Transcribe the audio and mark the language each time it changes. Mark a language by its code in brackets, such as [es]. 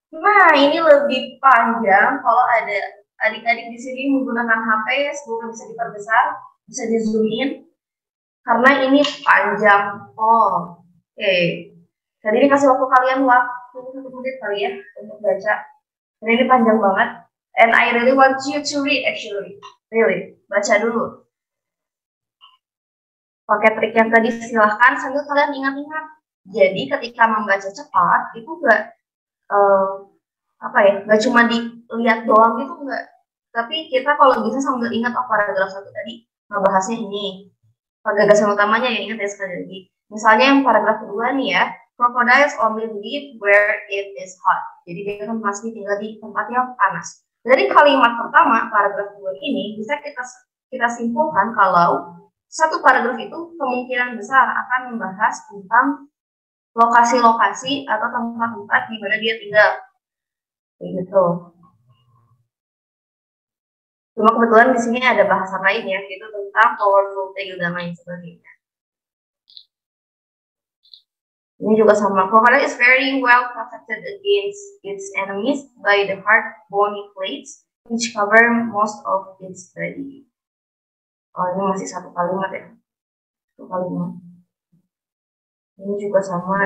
[id] Nah, ini lebih panjang kalau ada adik-adik di sini menggunakan HP, semoga bisa diperbesar, bisa di zoom in, karena ini panjang. Oh, oke. Jadi ini kasih waktu kalian waktu 1 menit kali ya untuk baca. Karena ini panjang banget. [en] And I really want you to read actually. Really, [id] baca dulu. Pakai trik yang tadi silahkan sambil kalian ingat-ingat. Jadi ketika membaca cepat itu enggak nggak cuma dilihat doang gitu, enggak. Tapi kita kalau bisa sambil ingat paragraf 1 tadi ngebahasnya ini. Gagasan utamanya ya, ingat ya sekali lagi. Misalnya yang paragraf kedua nih ya, [en] crocodiles only live where it is hot. [id] Jadi dia kan pasti tinggal di tempat yang panas. Dari kalimat pertama, paragraf 2 ini bisa kita simpulkan kalau satu paragraf itu kemungkinan besar akan membahas tentang lokasi-lokasi atau tempat-tempat di mana dia tinggal. Kayak gitu. Cuma kebetulan di sini ada bahasan lain ya, itu tentang powerful tail dan lain sebagainya. Ini juga sama. [en] Crocodile is very well protected against its enemies by the hard bony plates which cover most of its body. [id] Oh, ini masih 1 kalimat ya. 1 kalimat. Ini juga sama.